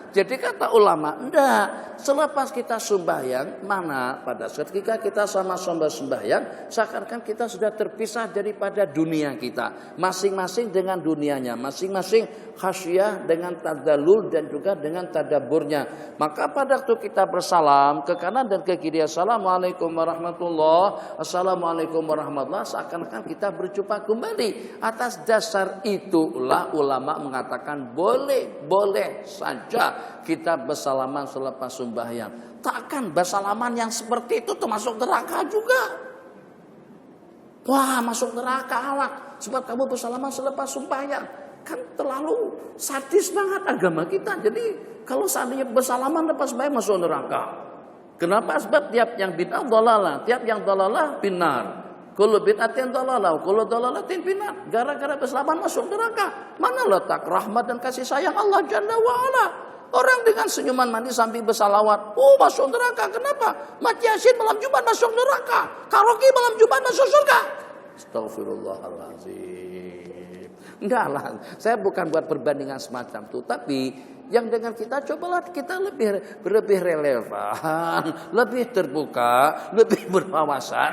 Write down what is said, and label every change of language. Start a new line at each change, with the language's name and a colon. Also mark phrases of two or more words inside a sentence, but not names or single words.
Malay: Jadi kata ulama, enggak, selepas kita sembahyang, mana pada saat ketika kita sama-sama sembahyang, seakan-akan kita sudah terpisah daripada dunia kita, masing-masing dengan dunianya, masing-masing khasyah dengan tadallul dan juga dengan tadaburnya. Maka pada waktu kita bersalam ke kanan dan ke kiri,
Arabic: السلام عليكم ورحمة الله، السلام عليكم ورحمة الله,
Malay: seakan-akan kita berjumpa kembali. Atas dasar itulah ulama mengatakan boleh saja kita bersalaman selepas sembahyang. Takkan bersalaman yang seperti itu termasuk neraka juga. Wah, masuk neraka awak sebab kamu bersalaman selepas sembahyang. Kan terlalu sadis banget agama kita. Jadi kalau seandainya bersalaman lepas sembahyang masuk neraka. Kenapa? Sebab tiap yang
Arabic: بدعة ضلالة,
Malay: tiap yang
Arabic: ضلالة بالنار. كل بدعة ضلالة، كل ضلالة بالنار.
Malay: Gara-gara bersalaman masuk neraka. Mana letak rahmat dan kasih sayang Allah
Arabic: جل وعلا?
Malay: Orang dengan senyuman manis sambil bersalawat, masuk neraka. Kenapa? Mati Yasin malam Jumat masuk neraka. Karaoke malam Jumat masuk surga. Astagfirullahaladzim. Enggak lah, saya bukan buat perbandingan semacam itu, tapi yang dengan kita cobalah kita lebih relevan, lebih terbuka, lebih berwawasan.